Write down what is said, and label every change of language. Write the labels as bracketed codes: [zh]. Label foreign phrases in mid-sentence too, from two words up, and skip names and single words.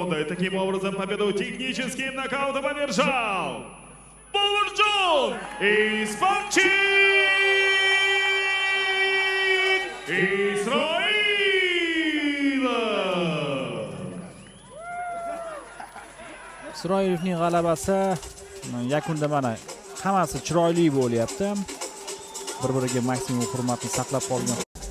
[ru] И таким образом победу техническим нокаутом одержал Бауыржан Испанчик Isroilov. [uz] Isroilovning g'alabasi yakunda mana hammasi chiroyli bo'lyapti. Bir-biriga maksimum hurmatni saqlab qolgan